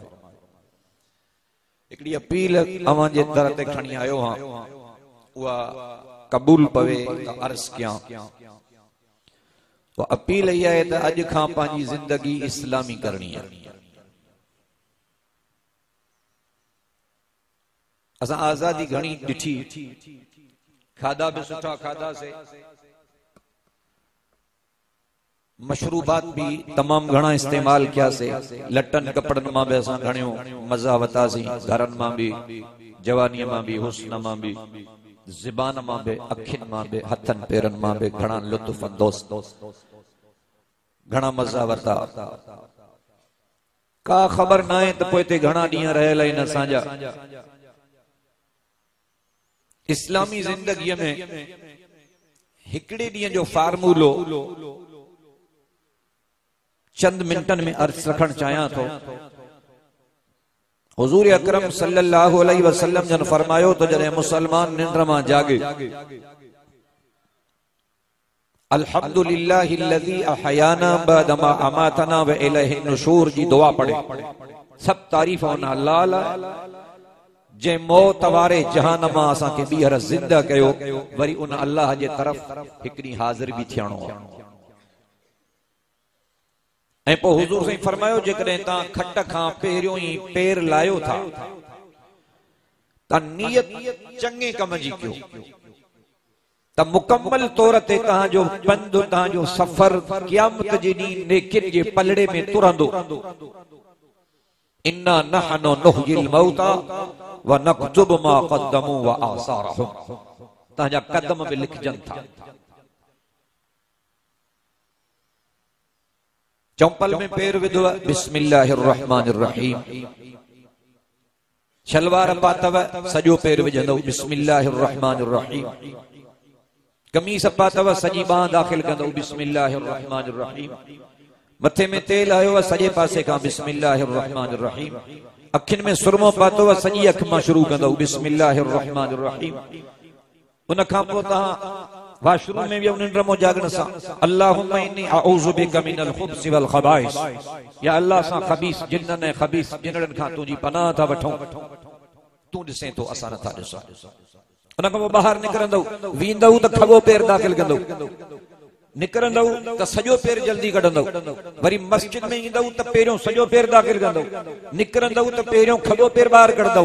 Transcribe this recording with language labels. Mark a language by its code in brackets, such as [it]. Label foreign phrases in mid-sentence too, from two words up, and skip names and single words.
[sd] हिकिड़ी अपील अवां जे दर ते खणी आयो हां उहा क़बूल पवे त अर्ज़ कयां। उहा अपील इहा आहे त अॼु खां पंहिंजी ज़िंदगी इस्लामी करणी आहे। असां आज़ादी घणी ॾिठी, खाधा भी सुठा खाधासे, मशरूबात भी तमाम घणा इस्तेमाल किया से, लटन कपड़न मां भी असां घणियो मजा वतासी, घरन मां भी, जवानी मां भी, हुस्न मां भी, ज़बान मां भी, अखिन मां भी, हथन पेरन मां भी घणा लुत्फ अंदोज़ घणा मजा वता। का खबर ना है तो पोइ ते घणा ॾींहं रहियल आहिनि असांजा। इस्लामी जिंदगी में हिकड़े ॾींहं जो फार्मूलो चंद मिनटन में अर्ज रखण चाहियां थो। हुजूर अकरम [ar] صلى الله عليه وسلم [sd] जन फरमायो तो जॾहिं मुसलमान निंड मां जागे [ar] الحمد لله الذي أحيانا بعدما أماتنا و إليه النشور [sd] जी दुआ पढ़े। सब तारीफ़ उन अल्लाह ला जे मौत वारे जहान मां असां के ॿीहर ज़िंदा कयो, वरी उन अल्लाह जे तरफ़ हिकड़ी हाज़िर भी थियणो आहे। ऐं पोइ हुजूर साईं फरमायो जेकॾहिं तव्हां खट खां पहिरियों ई पेर लायो था त नियत चङे कम जी कयो त मुकम्मल तौर ते तव्हांजो पंधु तव्हांजो सफ़र क़यामत जे ॾींहुं नेकिन जे पलड़े में तुरंदो। [ar] إنا نحن نحيي الموتى ونكتب ما قدموا وآثارهم. [sd] तव्हांजा कदम बि लिखजनि था। चंपल में पैर विधो [ar] بسم الله الرحمن الرحيم. [sd] शलवार पातव सजो पैर विझंदो [ar] بسم الله الرحمن الرحيم. [sd] कमीस पातव सजी बाह दाखिल कंदो [ar] بسم الله الرحمن الرحيم. [sd] मथे में तेल आयो सजे पासे का [ar] بسم الله الرحمن الرحيم. [sd] अखिन में सुरमो पातो व सजी अख मां शुरू कंदो [ar] بسم الله الرحمن الرحيم. [sd] उन खां पोइ तहां वाशरूम में वियो निंड मो जागण सां [ar] اللهم إني أعوذ بك من الخبث والخبائث, [sd] या अल्लाह सां खबीस जिन्नन ऐं खबीस जिनड़न खां तुंहिंजी पनाह था वठूं, तूं ॾिसे तो असां नथा ॾिसूं। उन खां पोइ ॿाहिरि निकिरंदो वींदव त खॿो पेर दाख़िल कंदो, निकिरंदव त सॼो पेर जल्दी कढंदो, वरी मस्जिद में ईंदव त पहिरियों सॼो पेर दाख़िल कंदो, निकिरंदव त पहिरियों खॿो पेर ॿाहिरि कढंदो।